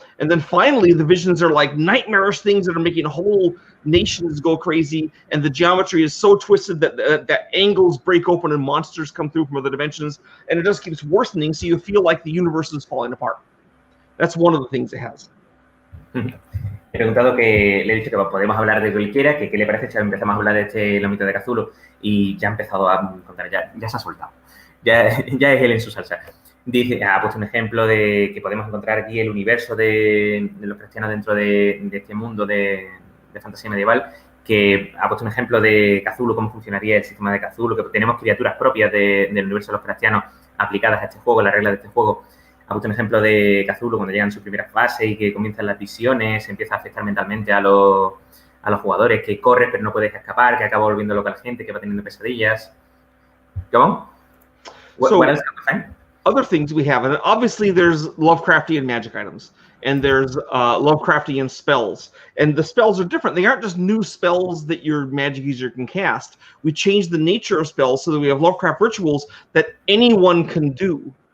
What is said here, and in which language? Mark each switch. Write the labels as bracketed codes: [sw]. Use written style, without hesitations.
[en] And then finally, the visions are like nightmarish things that are making whole nations go crazy, and the geometry is so twisted that angles break open and monsters come through from other dimensions, and it just keeps worsening, so you feel like the universe is falling apart. That's one of the things it has. [es] He preguntado que le he dicho que podemos hablar de cualquiera, que qué le parece si empezamos a hablar de Los Mitos de Cthulhu, y ya ha empezado a contar, ya se ha soltado, ya es él en su salsa. Dice, ha puesto un ejemplo de que podemos encontrar aquí el universo de los cristianos dentro de este mundo de fantasía medieval, que ha puesto un ejemplo de Cthulhu, cómo funcionaría el sistema de Cthulhu, que tenemos criaturas propias del universo de los cristianos aplicadas a este juego, las reglas de este juego. Ha puesto un ejemplo de Cthulhu cuando llegan en su primera fase y que comienzan las visiones, empieza a afectar mentalmente a los jugadores, que corre pero no puedes escapar, que acaba volviendo loca a la gente, que va teniendo pesadillas. [en] Go on. What else can we find? Other things we have, and obviously there's Lovecraftian magic items, and there's Lovecraftian spells, and the spells are different. They aren't just new spells that your magic user can cast. We changed the nature of spells so that we have Lovecraft rituals that anyone can do.